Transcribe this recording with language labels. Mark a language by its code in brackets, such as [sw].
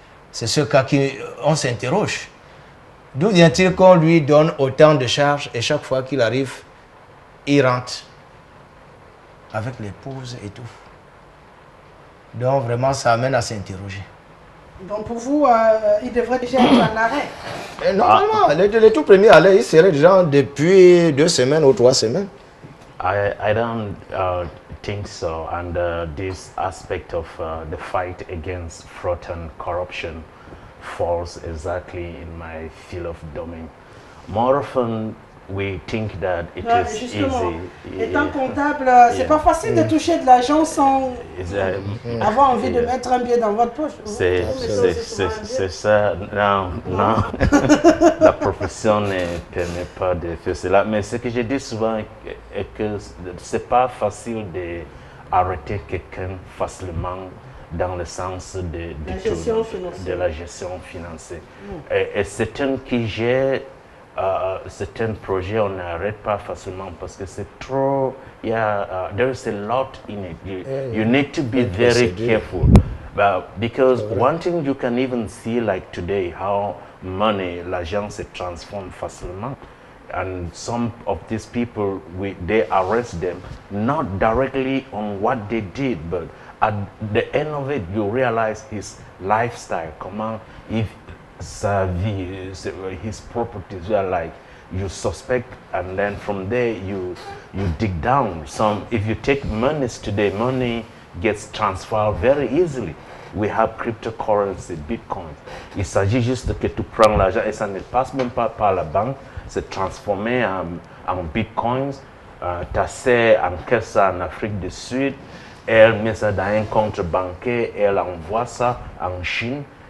[fr] C'est ce cas qu'on s'interroge. D'où vient-il qu'on lui donne autant de charges et chaque fois qu'il arrive, il rentre avec l'épouse et tout. Donc vraiment, ça amène à s'interroger. Donc pour vous, il devrait déjà être en arrêt. Et normalement, les tout premiers allaient, ils seraient déjà depuis 2 semaines ou 3 semaines. [en] I don't think so, and this aspect of the fight against fraud and corruption falls exactly in my field of domain. More often, we think that it is [fr] justement, [en] easy. [fr] Étant comptable, c'est pas facile de toucher de l'argent sans avoir envie de mettre un pied dans votre poche. C'est ça. Non, non. La profession ne permet pas de faire cela. Mais ce que je dis souvent est que c'est pas facile d'arrêter quelqu'un facilement dans le sens de la gestion financière. Et certains qui gèrent certains projets, on n'arrête pas facilement parce que c'est trop. [en] There is a lot in it. You need to be very careful. Because one thing you can even see, like today, how money, [fr] l'argent se transforme facilement. [en] And some of these people, they arrest them, not directly on what they did, but at the end of it, you realize his lifestyle. Comment, if [fr] sa vie, [en] his properties were like, you suspect, and then from there you dig down. If you take monies today, money gets transferred very easily. We have cryptocurrency, Bitcoin. [fr] Il s'agit juste que tu prends l'argent et ça ne passe même pas par la banque, c'est transformé en Bitcoins. Tu as en caisse en Afrique du Sud, elle met ça dans un compte bancaire, elle envoie ça en Chine.